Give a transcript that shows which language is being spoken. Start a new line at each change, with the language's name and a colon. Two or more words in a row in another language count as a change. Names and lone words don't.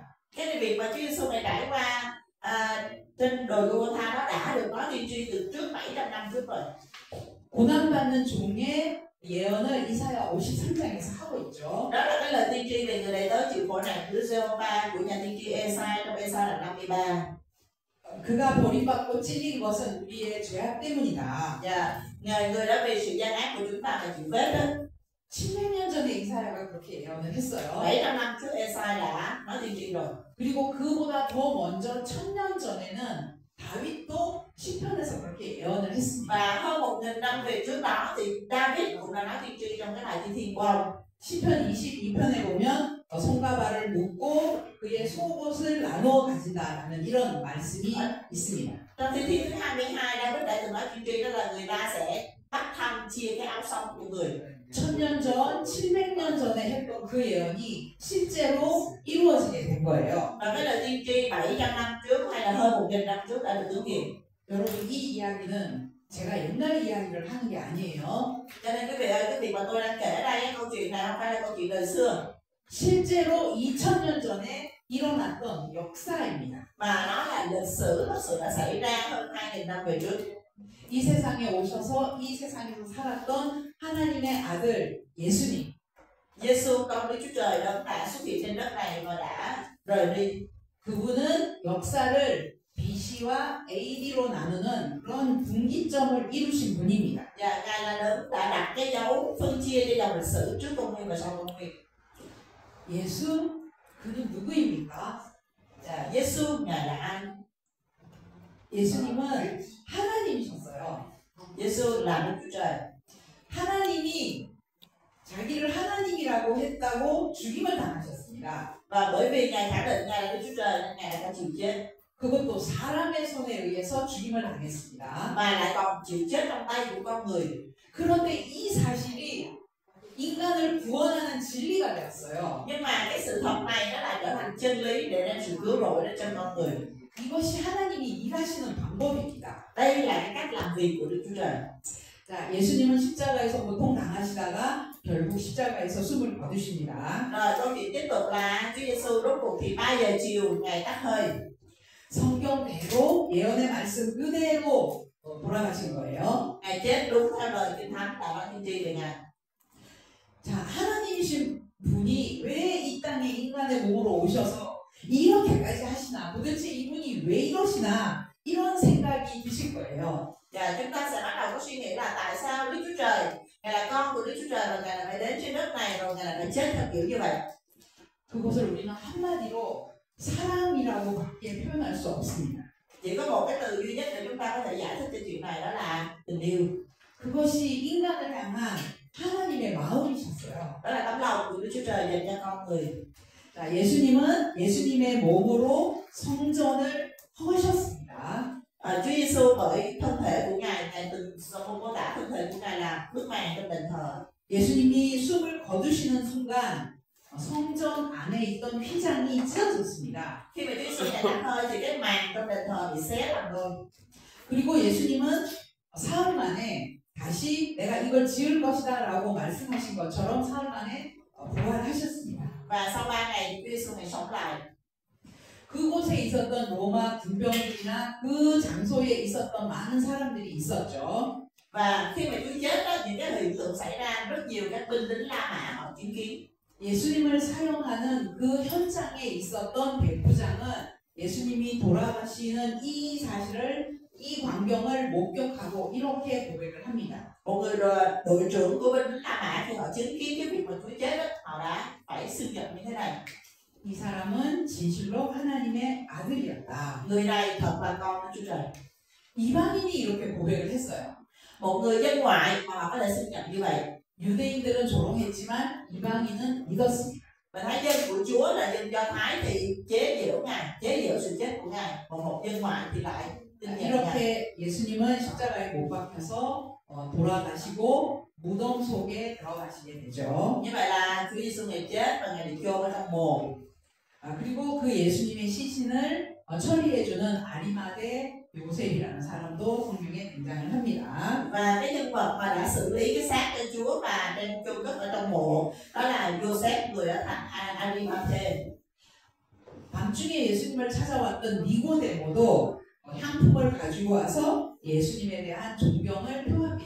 Vietnamese: cái việc mà Chúa Giêsu này trải qua trên đồi Golgotha nó đã được nói tiên tri từ trước 700 năm trước rồi.
Korean: 고난받는 종의 예언을 이사야 53장에서 하고 있죠.
Vietnamese: Đó là cái lời tiên tri về người đầy tớ chịu khổ nạn của Giê-hô-va của nhà tiên tri Ê-sai trong Ê-sai đoạn 53.
Korean: 그가 버림받고 찔린 것은 우리의 죄악 때문이다.
Vietnamese: Người đã vì sự gian ác của chúng ta mà chịu vết đó.
Korean: 700년 전에 이사야가 그렇게 예언을 했어요.
Vietnamese: 700 năm trước Ê-sai đã nói tiên tri rồi.
Korean: 그리고 그보다 더 먼저 1000년 전에는 다윗도 시편에서 그렇게 예언을 했습니다.
Vietnamese: Và hơn 1000 năm về trước đó thì David cũng đã nói tiên tri trong cái bài tiên thiên của ông.
Korean: 시편 22편에 보면 손과 발을 묶고 그의 속옷을 나누어 가진다라는 이런 말씀이 있습니다.
Vietnamese: Trong tiên thiên thứ 22 David đã từng nói tiên tri đó là người ta sẽ bắt thăm chia cái áo sống của người.
Korean: 1000년 전, 700년 전에 했던 그 예언이 실제로 이루어지게 된 거예요.
Vietnamese: Và cái lời tiên tri 700 năm trước hay là hơn 1000 năm trước đã được ứng nghiệm.
Korean: 여러분 이 이야기는 제가 옛날 이야기를 하는 게 아니에요.
Vietnamese: Cho nên cái việc mà tôi đang kể đây, cái câu chuyện này không phải là câu chuyện đời xưa.
Korean: 실제로 2000년 전에 일어났던 역사입니다.
Vietnamese: mà nó là lịch sử thật sự đã xảy ra hơn 2000 năm về trước.
Korean: 이 세상에 오셔서 이 세상에서 살았던 하나님의 아들 예수님.
Vietnamese: Giêsu con Đức Chúa Trời đã xuất hiện trên đất này và đã rời đi.
Korean: 그분은 역사를 BC와 AD로 나누는 그런 분기점을 이루신 분입니다.
Vietnamese: Và Ngài là đấng đã đặt cái dấu phân chia cho dòng lịch sử trước công nguyên và sau công nguyên.
Korean: 예수 그는 누구입니까?
Vietnamese: Và Giêsu Ngài là ai?
Korean: 예수님은 하나님이셨어요.
Vietnamese: Giêsu là Đức Chúa Trời.
Korean: 하나님이 자기를 하나님이라고 했다고 죽임을 당하셨습니다.
Vietnamese: Và bởi vì Ngài khẳng định Ngài là Đức Chúa Trời nên Ngài đã phải chịu chết.
Korean: 그것도 사람의 손에 의해서 죽임을 당했습니다.
Vietnamese: Mà lại còn chịu chết trong tay của con người.
Korean: 그런데 이 사실이 인간을 구원하는 진리가 되었어요.
Vietnamese: Nhưng mà cái sự thật này nó lại trở thành chân lý để đem sự cứu rỗi đến cho con người.
Korean: 이것이 하나님이 일하시는 방법입니다.
Vietnamese: Đây là cái cách làm việc của Đức Chúa Trời.
Korean: 자, 예수님은 십자가에서 고통당하시다가 결국 십자가에서 숨을 거두십니다.
Vietnamese: Rồi câu chuyện tiếp tục là Chúa Giêsu rốt cuộc thì 3 giờ chiều Ngài tắt hơi.
Korean: 성경대로 예언의 말씀 그대로 돌아가신 거예요.
Vietnamese: Ngài chết đúng theo lời Kinh Thánh tại Văn Tiên tri về Ngài.
Korean: 자, 하나님이신 분이 왜 이 땅에 인간의 몸으로 오셔서 이렇게까지 하시나, 도대체 이분이 왜 이러시나, 이런 생각이 드실 거예요.
Vietnamese: Và chúng ta sẽ bắt đầu có suy nghĩ là tại sao Đức Chúa Trời, Ngài là con của Đức Chúa Trời và Ngài là phải đến trên đất này rồi Ngài là phải chết theo kiểu như vậy.
Korean: 그것을 우리는 한마디로 사랑이라고밖에 표현할 수 없습니다.
Vietnamese: Chỉ có một cái từ duy nhất để chúng ta có thể giải thích cho chuyện này, đó là tình yêu.
Korean: 그것이 인간을 향한 하나님의 마음이셨어요.
Vietnamese: Đó là tấm lòng của Đức Chúa Trời dành cho con người.
Korean: 자, 예수님은 예수님의 몸으로 성전을 허셨습니다.
Vietnamese: Chúa Giêsu bởi thân thể của Ngài, Ngài từng mô tả thân thể của Ngài là bức màn trong đền thờ.
Korean: 예수님이 숨을 거두시는 순간 성전 안에 있던 휘장이 찢어졌습니다.
Vietnamese: Khi mà Chúa Giêsu Ngài tắt hơi thì cái màn trong đền thờ bị xé làm đôi.
Korean: 그리고 예수님은 사흘 만에 다시 내가 이걸 지을 것이다라고 말씀하신 것처럼 사흘 만에 부활하셨습니다.
Vietnamese: Và sau 3 ngày Chúa Giêsu Ngài sống lại.
Korean: 그곳에 있었던 로마 군병들이나 그 장소에 있었던 많은 사람들이 있었죠.
Vietnamese: Và khi mà Chúa chết đó, những cái hiện tượng xảy ra, rất nhiều các binh lính La Mã họ chứng kiến.
Korean: 예수님을 사용하는 그 현장에 있었던 백부장은 예수님이 돌아가시는 이 사실을 이 광경을 목격하고 이렇게 고백을 합니다.
Vietnamese: Một người đội trưởng của binh lính La Mã thì họ chứng kiến cái việc mà Chúa chết đó, họ đã phải xưng nhận như thế này.
Korean: 이 사람은 진실로 하나님의 아들이었다.
Vietnamese: Người này thật là con của Chúa Trời.
Korean: 이방인이 이렇게 고백을 했어요.
Vietnamese: Một người dân ngoại mà họ có thể xưng nhận như vậy.
Korean: 유대인들은 조롱했지만 이방인은 믿었습니다.
Vietnamese: Và thấy dân của Chúa là dân Do Thái thì chế giễu Ngài, chế giễu sự chết của Ngài. Còn một dân ngoại thì lại tin nhận Ngài.
Korean: 이렇게 예수님은 십자가에 못 박혀서 돌아가시고 무덤 속에 들어가시게 되죠.
Vietnamese: Như vậy là Chúa Giêsu Ngài chết và Ngài bị chôn ở trong mồ.
Korean: 그리고 그 예수님의 시신을 처리해주는 아리마대 요셉이라는 사람도 성경에 등장을 합니다.
Vietnamese: Và cái nhân vật mà đã xử lý cái xác cho Chúa và đem chôn cất ở trong mộ đó là Joseph, người ở thành Arimathe.
Korean: 밤중에 예수님을 찾아왔던 니고데모도 향품을 가지고 와서 예수님에 대한 존경을 표합니다.